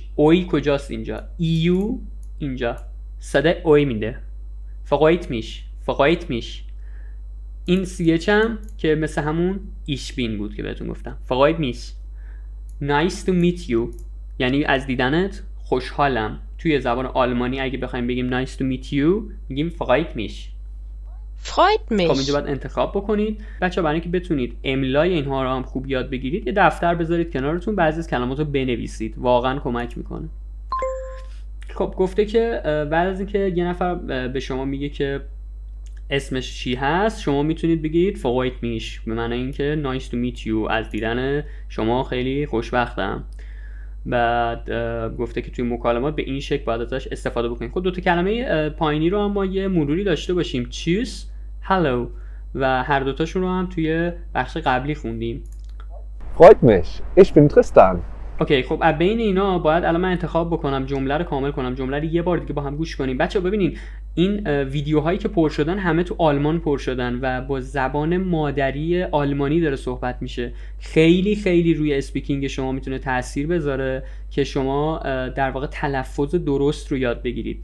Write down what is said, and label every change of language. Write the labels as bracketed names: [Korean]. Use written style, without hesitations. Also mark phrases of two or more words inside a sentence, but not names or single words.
[Persian] اوی کجاست اینجا؟ ایو اینجا صدای اوی میده. [German] freut mich, freut mich. [Persian] این سیچ هم که مثل همون ایش بین بود که بهتون گفتم. [German] freut mich. [English] Nice to meet you [Persian] یعنی از دیدنت خوشحالم. توی زبان آلمانی اگه بخوایم بگیم [English] nice to meet you [Persian] میگیم [German] freut mich. Freut mich. [Persian] خب اینجا باید انتخاب بکنید بچه، برای اینکه بتونید املای اینها رو هم خوب یاد بگیرید یه دفتر بذارید کنارتون، بعضی از کلمات رو بنویسید، واقعا کمک میکنه. خب گفته که بعد از اینکه یه نفر به شما میگه که اسمش چی هست، شما میتونید بگید [German] freut mich، [Persian] به معنی اینکه [English] nice to meet you، [Persian] از دیدن شما خیلی خوشبختم. بعد گفته که توی مکالمات به این شکل باید ازش استفاده بکنید. خب دوتا کلمه پایینی رو هم ما یه مروری داشته باشیم، tschüss، hello، و هر دوتاشون رو هم توی بخش قبلی خوندیم. [German] Freut mich. Ich bin Tristan. [Persian] اوکی خب از بین اینا باید الان من انتخاب بکنم، جمله رو کامل کنم، جمله رو یه بار دیگه با هم گوش کنیم. بچه‌ها ببینین این ویدیوهایی که پر شدن همه تو آلمان پر شدن و با زبان مادری آلمانی داره صحبت میشه. خیلی خیلی روی اسپیکینگ شما میتونه تاثیر بذاره که شما در واقع تلفظ درست رو یاد بگیرید.